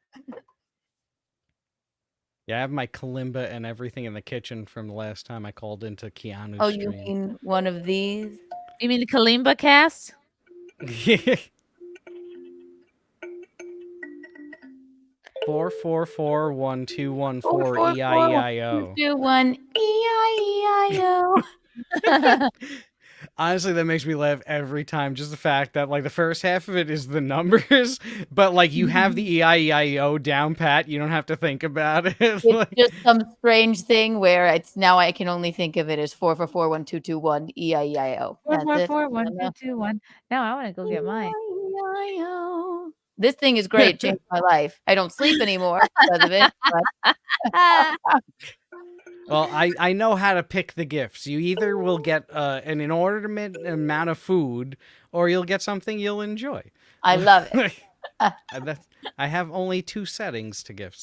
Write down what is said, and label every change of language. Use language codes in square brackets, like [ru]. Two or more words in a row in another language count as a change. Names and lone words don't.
[en] Yeah, I have my kalimba and everything in the kitchen from the last time I called into Keanu's Oh, you stream. mean one of these? You mean the Kalimba cast? 444-1214 E-I-E-I-O. 221 E-I-E-I-O. Honestly, that makes me laugh every time. Just the fact that like the first half of it is the numbers, but like you have the E-I-E-I-O down pat. You don't have to think about it. It's just some strange thing where it's now I can only think of it as 444-1221 E-I-E-I-O. That's it. 444-1221. Now I want to go get mine. E-I-E-I-O. This thing is great. Changed my life. I don't sleep anymore because of it. But Well, I know how to pick the gifts. You either will get an inordinate amount of food, or you'll get something you'll enjoy. I love it. I have only 2 settings to gifts.